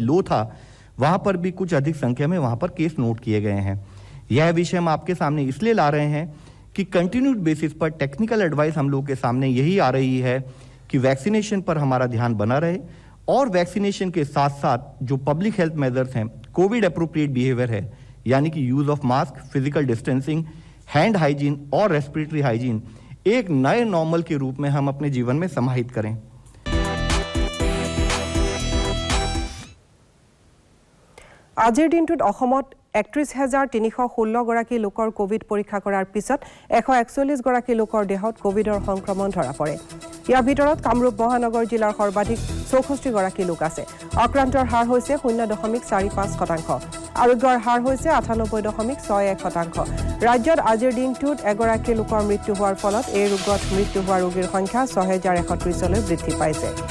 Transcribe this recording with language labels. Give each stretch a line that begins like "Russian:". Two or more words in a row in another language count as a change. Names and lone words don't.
Hindi: लो था वहां पर भी कुछ अधिक संख्या में वहां पर केस नोट किए गए हैं यह विषय हम आपके सामने इसलिए ला रहे हैं कि
English: continued basis
Hindi: पर
English: technical advice
Hindi: हम लोग के सामने यही आ रही है कि वैक्सीनेशन पर हमारा ध्यान बना रहे और वैक्सीनेशन के साथ साथ जो
English: public health measures
Hindi: हैं
English: COVID appropriate behaviour
Hindi: है यानी कि
English: use of mask physical distancing hand hygiene
Hindi: और
English: respiratory hygiene
Hindi: एक नए नॉर्मल के रूप में हम अपने जीवन में समाहित करें
Assamese: আজিৰ দিনটোত অসমত 31,316 গৰাকী লোকৰ কোভিড পৰীক্ষা কৰাৰ পিছত 141 গৰাকী লোকৰ দেহত কোভিডৰ সংক্ৰমণ ধৰা পৰে ইয়াৰ ভিতৰত কামৰূপ মহানগৰ জিলাৰ সৰ্বাধিক 64 গৰাকী লোক আছে আক্ৰান্তৰ হাৰ হৈছে 0.45% আৰোগ্যৰ হাৰ হৈছে 98.61% ৰাজ্যত আজিৰ দিনটোত এগৰাকী লোকৰ মৃত্যু হোৱাৰ ফলত এই ৰোগত মৃত্যু হোৱা ৰোগীৰ সংখ্যা 6130 লৈ বৃদ্ধি পাইছে